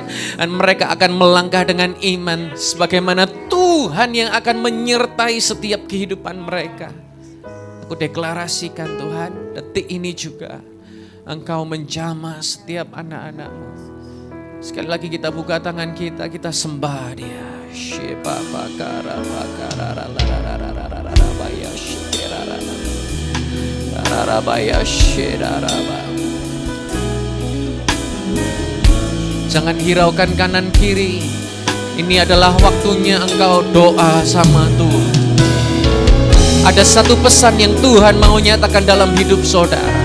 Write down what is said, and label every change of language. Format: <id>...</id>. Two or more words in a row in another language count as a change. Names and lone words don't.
<id>Dan mereka akan melangkah dengan iman sebagaimana Tuhan yang akan menyertai setiap kehidupan mereka. Aku deklarasikan Tuhan, detik ini juga Engkau menjamah setiap anak-anak-Mu. Sekali lagi kita buka tangan kita, kita sembah Dia. Sheba bakara bakara rarararararararabaya shirararara. Rararabaya shirararaba. Jangan hiraukan kanan kiri. Ini adalah waktunya engkau doa sama Tuhan. Ada satu pesan yang Tuhan mau nyatakan dalam hidup saudara.</id>